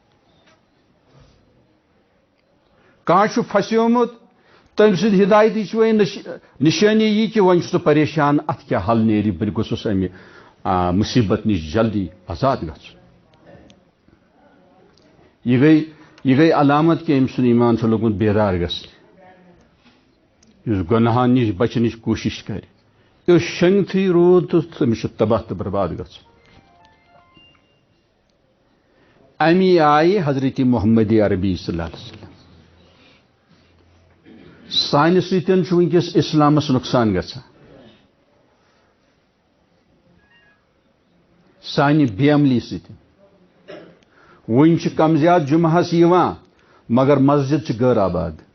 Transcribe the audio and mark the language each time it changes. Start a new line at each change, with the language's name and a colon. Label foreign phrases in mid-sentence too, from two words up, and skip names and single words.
Kashmiri: کانٛہہ چھُ پھسیومُت تٔمۍ سٕنٛدِ ہدایتٕچ وۄنۍ نشٲنی یہِ کہِ وۄنۍ چھُ سُہ پریشان اَتھ کیٛاہ حل نیرِ بہٕ گوٚژھُس اَمہِ مُصیبت نِش جلدی آزاد گژھُن یہ گٔے علامت کہ أمۍ سُنٛد ایمان چھُ لوٚگمُت بیدار گژھنہِ یُس گۄناہن نِش بچنٕچ کوٗشش کرِ یُس شنٛگتھٕے روٗد تہٕ تٔمِس چھُ تباہ تہٕ برباد گژھُن امی آئی حضرت محمد عربی
Arabic: صلی اللہ علیہ وسلم
Kashmiri: سانہ سۭتۍ چھُ ونکس اسلامس نقصان گژھان سانہ بے عملی سۭتۍ ون چھِ کم زیادٕ جمعہس یِوان مگر مسجد چھِ غٲر آباد